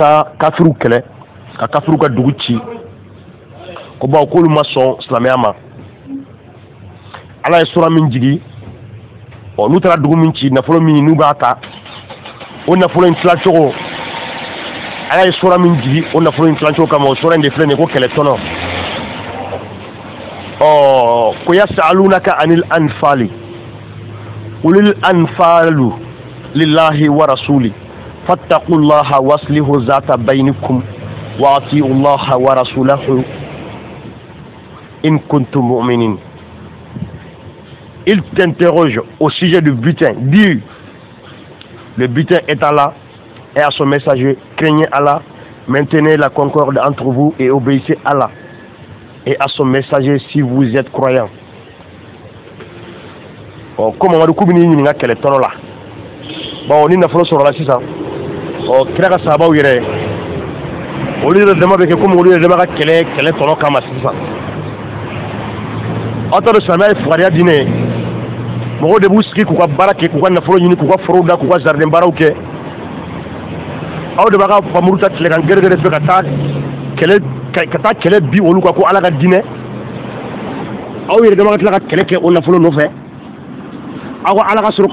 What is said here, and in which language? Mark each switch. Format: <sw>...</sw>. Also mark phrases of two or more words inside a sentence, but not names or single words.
<bm>taa kafiriw kɛlɛ ka kafiriw ka dugu ci ko bawo k'olu ma sɔn silamɛya ma ala ye sura min jigi n'u taara dugu min ci nafolo min n'u b'a ta o nafolo in tilacogo ala ye sura min jigi o nafolo in tilacogo kama o sura in de filɛ nin ye ko kɛlɛ tɔnɔ</bm> <ar>ko يسألونك عن الأنفال قل الأنفال لله والرسول فاتقوا الله وأصلحوا ذات بينكم وأطيعوا الله ورسوله إن كنتم مؤمنين.</ar> <fr>Il t'interroge au sujet du butin. Dis, le butin est Allah et à son messager. Craignez Allah, maintenez la concorde entre vous et obéissez à Allah et à son messager si vous êtes croyants. Comme on a beaucoup de gens qui sont là. Bon, on a fait sur la sisa.</fr> <bm>Kira ka sahaba yɛrɛ olu yɛrɛ dama bɛ kɛ komi olu yɛrɛ dama ka kɛlɛ tɔnɔ kama sisan. Aw t'a dɔn silamɛya ye fugariya diinɛ ye. Mɔgɔw de b'u sigi k'u ka baara kɛ k'u ka nafolo ɲini k'u ka forow da k'u ka jardin baaraw kɛ aw de b'a ka famuru ta tile kan gɛrɛgɛrɛ fɛ ka taa kɛlɛ bi olu kan ko ala ka diinɛ aw yɛrɛ dama ka tila ka kɛlɛ kɛ o nafolo nɔfɛ aw ka ala ka sɔrɔ</bm>